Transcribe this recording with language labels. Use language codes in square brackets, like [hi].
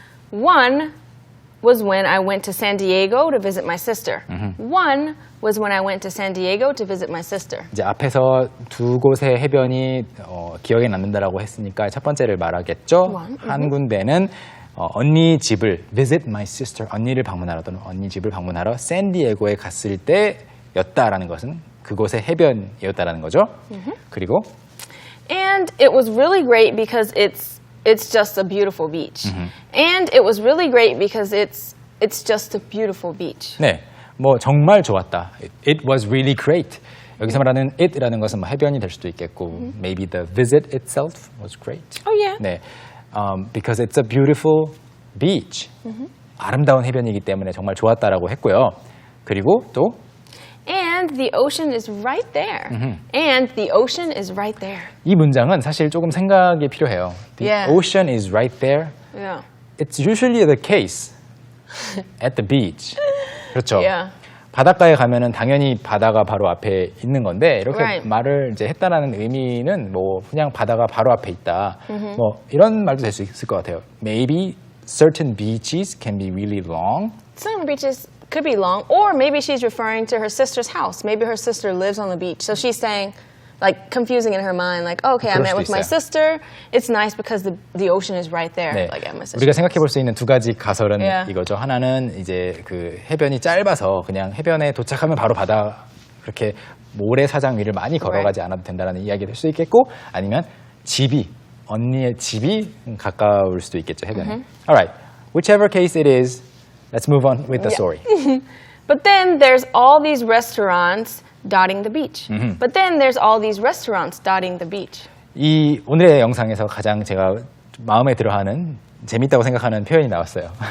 [en] One was when I went to San Diego to visit my sister. One was when I went to San Diego to visit my sister. [ko] 이제 앞에서 두 곳의 해변이 기억에 남는다라고 했으니까 첫 번째를 말하겠죠. 한 군데는 언니 집을 [en] visit my sister, [ko] 언니를 방문하러 또는 언니 집을 방문하러 샌디에고에 갔을 때였다라는 것은 그곳의 해변이었다라는 거죠. 그리고 [en] And it was really great because it's just a beautiful beach. And it was really great because it's just a beautiful beach. [ko] 네, 뭐 정말 좋았다. [en] It was really great. [ko] 여기서 말하는 it라는 것은 뭐 해변이 될 수도 있겠고, [en] maybe the visit itself was great. Oh yeah. 네, because it's a beautiful beach. [ko] 아름다운 해변이기 때문에 정말 좋았다라고 했고요. 그리고 또 [en] And the ocean is right there. And the ocean is right there. [ko] 이 문장은 사실 조금 생각이 필요해요. [en] The Yeah. ocean is right there. Yeah. It's usually the case at the beach. [ko] 그렇죠. [en] Yeah. [ko] 바닷가에 가면은 당연히 바다가 바로 앞에 있는 건데 이렇게 [en] Right. [ko] 말을 이제 했다라는 의미는 뭐 그냥 바다가 바로 앞에 있다. 뭐 이런 말도 될 수 있을 것 같아요. [en] Maybe certain beaches can be really long. Some beaches could be long, or maybe she's referring to her sister's house. Maybe her sister lives on the beach. So she's saying, like, confusing in her mind, like, okay, I [ko] 그럴 [en] met [ko] 수도 [en] with my [ko] 있어요. [en] sister. It's nice because the ocean is right there. [ko] 네. [en] Like at my sister's [ko] 우리가 생각해 볼 [en] house. [ko] 수 있는 두 가지 가설은 [en] Yeah. [ko] 이거죠. 하나는 이제 그 해변이 짧아서 그냥 해변에 도착하면 바로 바다 그렇게 모래사장 위를 많이 걸어가지 않아도 된다는 이야기를 할 수 있겠고, 아니면 집이 언니의 집이 가까울 수도 있겠죠, 해변에. [en] Alright, whichever case it is, let's move on with the story. But then there's all these restaurants dotting the beach. But then there's all these restaurants dotting the beach. [ko] 이 오늘의 영상에서 가장 제가 마음에 들어하는 재밌다고 생각하는 표현이 나왔어요.